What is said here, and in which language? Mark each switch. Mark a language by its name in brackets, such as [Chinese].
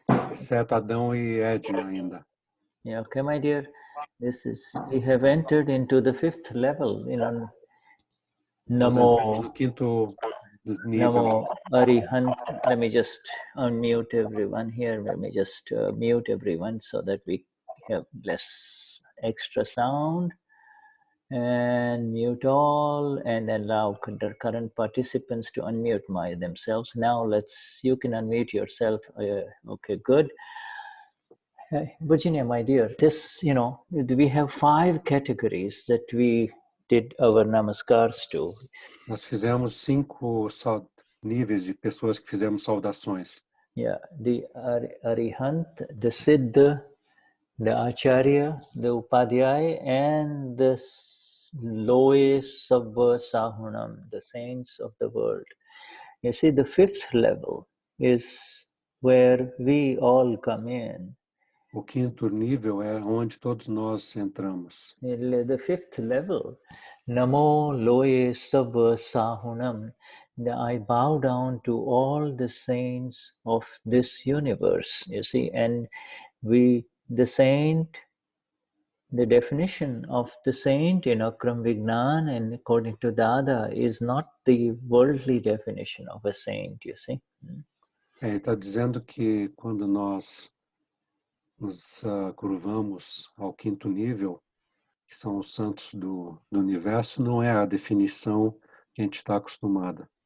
[Portuguese] Exceto Adão e Edna ainda. [English] Yeah, okay, my dear. We have entered into the fifth level, [Portuguese] Nós entramos no quinto nível. [Prakrit languages] Namo Arihant. [English] Let me just unmute everyone here. Let me just mute everyone so that we have less extra sound. And mute all, and allow the current participants to unmute themselves. Now you can unmute yourself. Okay, good. Virginia, my dear, we have 5 categories that we did our namaskars to. [Portuguese] Nós fizemos 5 níveis de pessoas que fizemos saudações. [English] Yeah, the Arihant, the Siddha, the Acharya, the Upadhyay, and the Loe Sabba Sahunam, the saints of the world. You see, the 5th level is where we all come in. [Portuguese] O quinto nível é onde todos nós entramos. [English] The 5th level, [Prakrit languages] Namo Loe Sabba Sahunam, [English] I bow down to all the saints of this universe, you see, and the saint, the definition of the saint in Akram Vignan and according to Dada is not the worldly definition of a saint, you see. [Portuguese] Ele está dizendo que quando nós nos curvamos ao quinto nível, que são os santos do universo, não é a definição que a gente está acostumado.